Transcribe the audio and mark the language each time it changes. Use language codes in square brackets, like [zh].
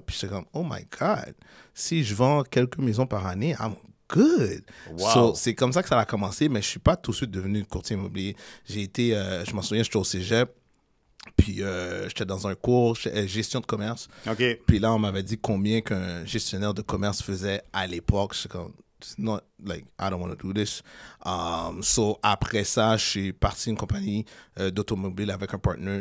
[fr] Puis j'étais comme, [en] oh my God, [fr] si je vends quelques maisons par année, [en] I'm good. Wow. [fr] So, c'est comme ça que ça a commencé, mais je suis pas tout de suite devenu courtier immobilier. J'ai été, je m'en souviens, j'étais au cégep. Puis j'étais dans un cours, gestion de commerce. [en] Okay. [fr] Puis là, on m'avait dit combien qu'un gestionnaire de commerce faisait à l'époque. Je suis comme, [en] it's not like I don't want to do this. [fr] So après ça, je suis parti d'une compagnie d'automobile avec un partner.